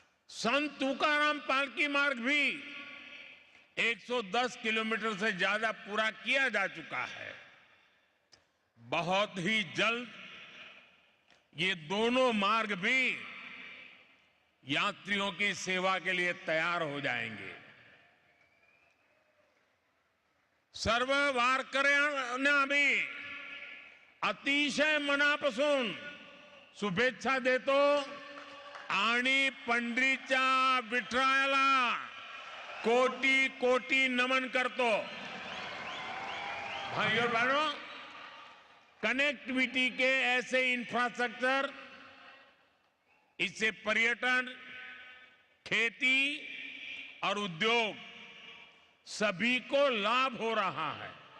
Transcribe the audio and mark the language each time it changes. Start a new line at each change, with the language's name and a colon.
Hindi: संत तुकाराम पालकी मार्ग भी 110 किलोमीटर से ज्यादा पूरा किया जा चुका है। बहुत ही जल्द ये दोनों मार्ग भी यात्रियों की सेवा के लिए तैयार हो जाएंगे।
Marathi: सर्व वारकऱ्यांना अतिशय मनापासून शुभेच्छा देतो आणि पंढरीच्या विठ्ठलाला कोटी कोटी नमन करतो।
Hindi: भाइयों और बहनों, कनेक्टिविटी के ऐसे इंफ्रास्ट्रक्चर, इससे पर्यटन, खेती और उद्योग सभी को लाभ हो रहा है।